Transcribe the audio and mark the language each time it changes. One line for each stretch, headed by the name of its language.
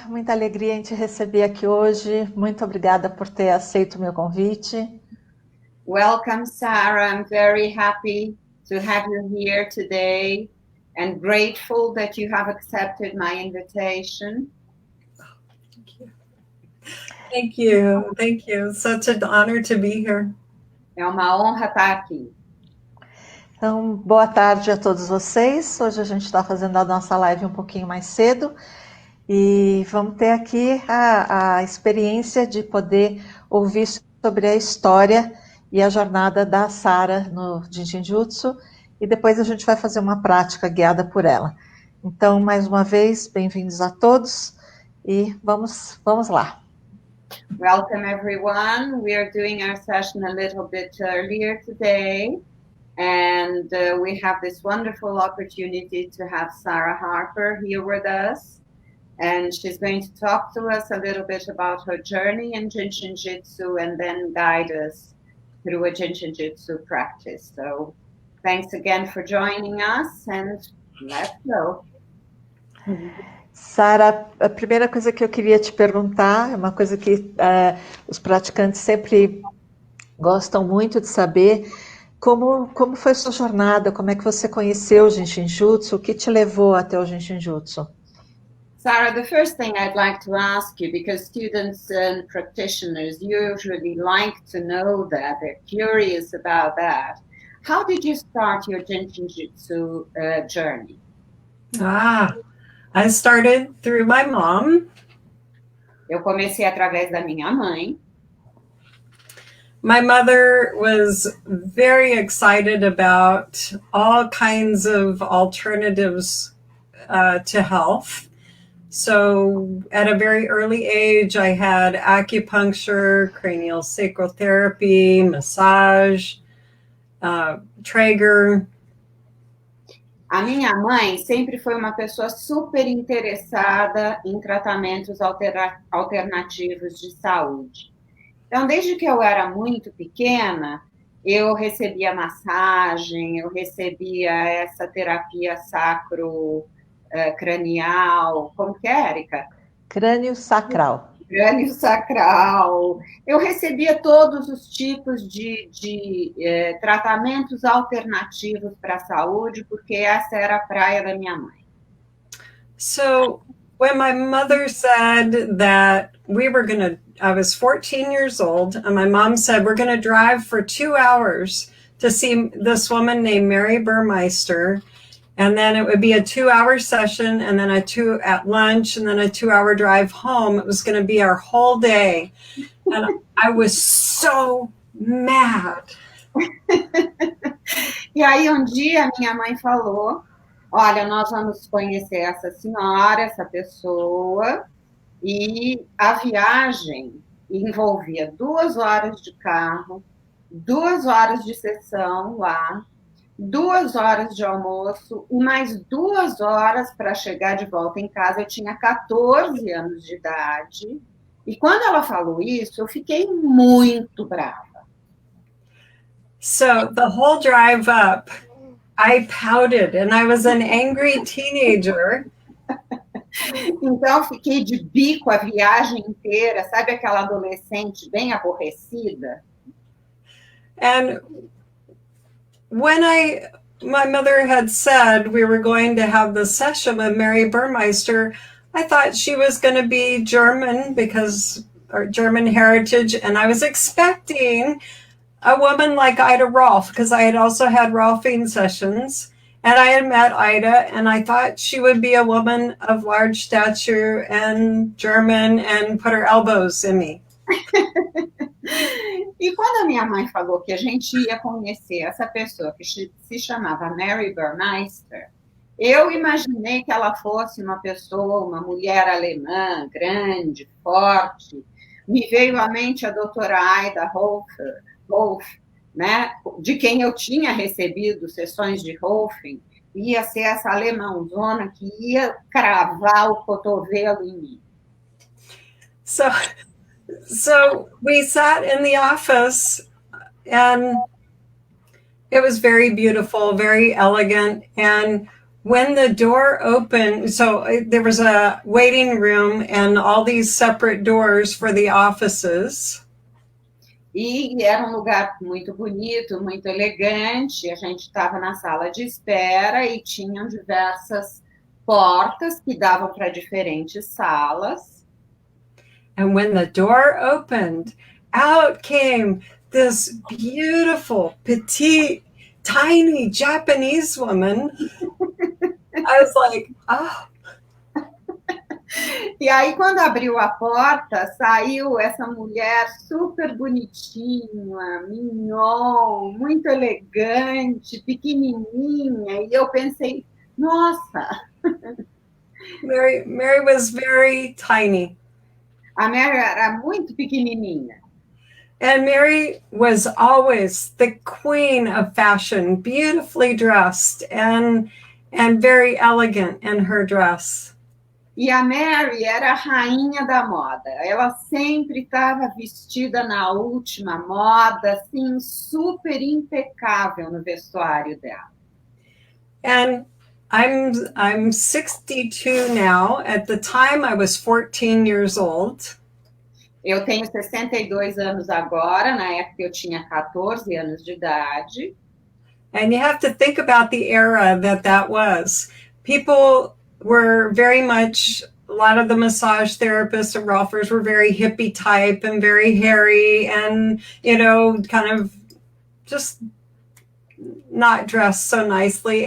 Portuguese: Muita alegria em te receber aqui hoje. Muito obrigada por ter aceito o meu convite.
English: Welcome, Sara. I'm very happy to have you here today and grateful that you have accepted my invitation. Thank you. Thank you. Such an honor to be here.
Portuguese: É uma honra estar aqui. Então, boa tarde a todos vocês. Hoje a gente está fazendo a nossa live um pouquinho mais cedo e vamos ter aqui a experiência de poder ouvir sobre a história e a jornada da Sara no Jin Shin Jyutsu, e depois a gente vai fazer uma prática guiada por ela. Então, mais uma vez, bem-vindos a todos e vamos lá.
English: Welcome, everyone. We are doing our session a little bit earlier today. And we have this wonderful opportunity to have Sara Harper here with us. And she's going to talk to us a little bit about her journey in Jin Shin Jyutsu and then guide us through a Jin Shin Jyutsu practice. So thanks again for joining us and let's go.
Portuguese: Sara, a primeira coisa que eu queria te perguntar é uma coisa que os praticantes sempre gostam muito de saber. Como foi a sua jornada? Como é que você conheceu o Jin Shin Jyutsu? O que te levou até o Jin Shin Jyutsu?
English: Sara, the first thing I'd like to ask you, because students and practitioners usually like to know that, they're curious about that. How did you start your Jin Shin Jyutsu journey? I started through my mom.
Portuguese: Eu comecei através da minha mãe.
English: My mother was very excited about all kinds of alternatives to health. So at a very early age, I had acupuncture, cranial sacral therapy, massage, Traeger.
Portuguese: A minha mãe sempre foi uma pessoa super interessada em tratamentos alternativos de saúde. Então, desde que eu era muito pequena, eu recebia massagem, eu recebia essa terapia sacro-cranial, como que é, Érica? Crânio sacral. Crânio sacral. Eu recebia todos os tipos de tratamentos alternativos para a saúde, porque essa era a praia da minha mãe.
English: So, when my mother said that I was 14 years old, and my mom said, we're going to drive for 2 hours to see this woman named Mary Burmeister. And then it would be a 2-hour session, and then at lunch, and then a 2-hour drive home. It was going to be our whole day. And I was so mad.
Portuguese: E aí um dia minha mãe falou, olha, nós vamos conhecer essa senhora, essa pessoa, e a viagem envolvia 2 horas de carro, 2 horas de sessão lá, 2 horas de almoço e mais 2 horas para chegar de volta em casa. Eu tinha 14 anos de idade. E quando ela falou isso, eu fiquei muito brava.
English: So the whole drive up, I pouted and I was an angry teenager.
Portuguese: Então, fiquei de bico a viagem inteira, sabe aquela adolescente bem aborrecida?
English: And when my mother had said we were going to have the session with Mary Burmeister, I thought she was going to be German because our German heritage, and I was expecting a woman like Ida Rolf, because I had also had Rolfing sessions, and I had met Ida, and I thought she would be a woman of large stature and German and put her elbows in me.
Portuguese: E quando a minha mãe falou que a gente ia conhecer essa pessoa que se chamava Mary Burmeister, eu imaginei que ela fosse uma pessoa, uma mulher alemã, grande, forte. Me veio à mente a doutora Ida Rolf, né, de quem eu tinha recebido sessões de Rolfing, ia ser essa alemãozona que ia cravar o cotovelo em mim.
English: So we sat in the office, and it was very beautiful, very elegant. And when the door opened, so there was a waiting room and all these separate doors for the offices.
Portuguese: E era um lugar muito bonito, muito elegante. A gente estava na sala de espera e tinham diversas portas que davam para diferentes salas.
English: And when the door opened, out came this beautiful, petite, tiny Japanese woman. I was like, oh.
Portuguese: E aí, quando abriu a porta, saiu essa mulher super bonitinha, mignon, muito elegante, pequenininha. E eu pensei, nossa!
English: Mary was very tiny.
Portuguese: A Mary era muito pequenininha.
English: And Mary was always the queen of fashion, beautifully dressed and very elegant in her dress.
Portuguese: E a Mary era a rainha da moda. Ela sempre estava vestida na última moda, assim, super impecável no vestuário dela.
English: And I'm 62 now. At the time, I was 14 years old.
Portuguese: Eu tenho 62 anos agora, na época eu tinha 14 anos de idade.
English: And you have to think about the era that was. People were very much, a lot of the massage therapists and Rolfers were very hippie type and very hairy and, you know, kind of just not dressed so nicely.